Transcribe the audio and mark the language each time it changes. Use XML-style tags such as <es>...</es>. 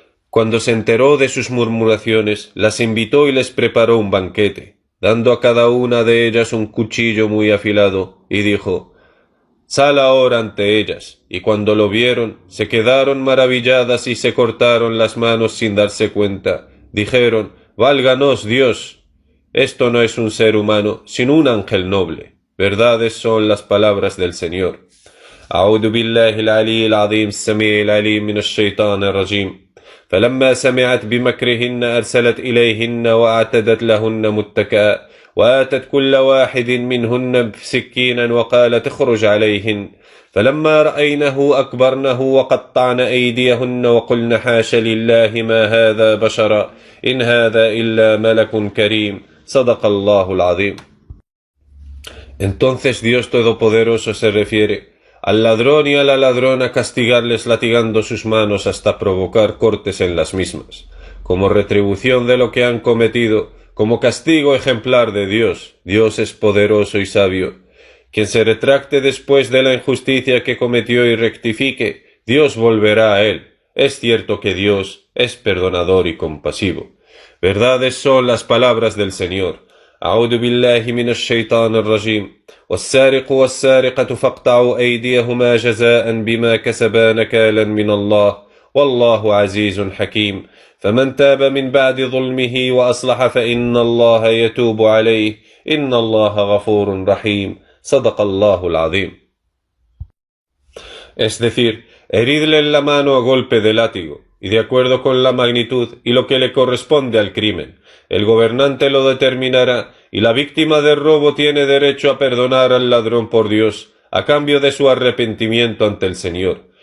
<es>Cuando se enteró de sus murmuraciones, las invitó y les preparó un banquete, dando a cada una de ellas un cuchillo muy afilado, y dijo: «Sal ahora ante ellas». Y cuando lo vieron, se quedaron maravilladas y se cortaron las manos sin darse cuenta. Dijeron: «Válganos Dios, esto no es un ser humano, sino un ángel noble». Verdades son las palabras del Señor.</es> <ar>أعوذ بالله العلي العظيم السميع العليم من الشيطان الرجيم فلما سمعت بمكرهن أرسلت إليهن وأعتدت لهن متكئا وآتت كل واحد منهن سكينا وقالت اخرج عليهن فلما رأينه أكبرنه وقطعن أيديهن وقلن حاش لله ما هذا بشرا إن هذا إلا ملك كريم صدق الله العظيم.</ar> <es>Entonces Dios Todopoderoso se refiere al ladrón y a la ladrona castigarles latigando sus manos hasta provocar cortes en las mismas, como retribución de lo que han cometido, como castigo ejemplar de Dios. Dios es poderoso y sabio. Quien se retracte después de la injusticia que cometió y rectifique, Dios volverá a él. Es cierto que Dios es perdonador y compasivo. Verdades son las palabras del Señor.</es> <ar>أعوذ بالله من الشيطان الرجيم والسارق والسارقة فاقطعوا أيديهما جزاء بما كسبا نكالا من الله والله عزيز حكيم فمن تاب من بعد ظلمه وأصلح فإن الله يتوب عليه إن الله غفور رحيم صدق الله العظيم.</ar> <es>Es decir, heridle en la mano a golpe de látigo, y de acuerdo con la magnitud y lo que le corresponde al crimen. El gobernante lo determinará, y la víctima del robo tiene derecho a perdonar al ladrón por Dios, a cambio de su arrepentimiento ante el Señor.</es>